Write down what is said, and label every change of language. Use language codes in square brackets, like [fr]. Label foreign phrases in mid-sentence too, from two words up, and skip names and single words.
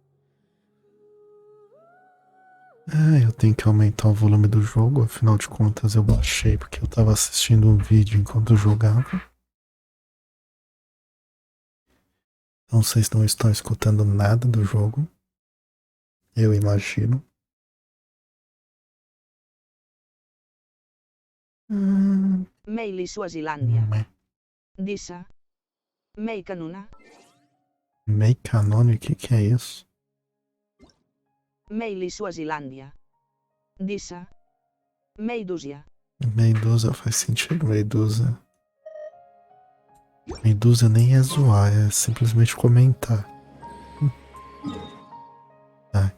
[pt] Eu tenho que aumentar o volume do jogo, afinal de contas eu baixei porque eu tava assistindo um vídeo enquanto eu jogava. Então vocês não estão escutando nada do jogo. Eu imagino. Mail Suazilândia. Dissa. Mei canuna. Mei canone, o que é isso? Mail Suazilândia. Dissa. Meidúzia. Medusa faz sentido, Medusa. Medusa nem é zoar, é simplesmente comentar. Tá.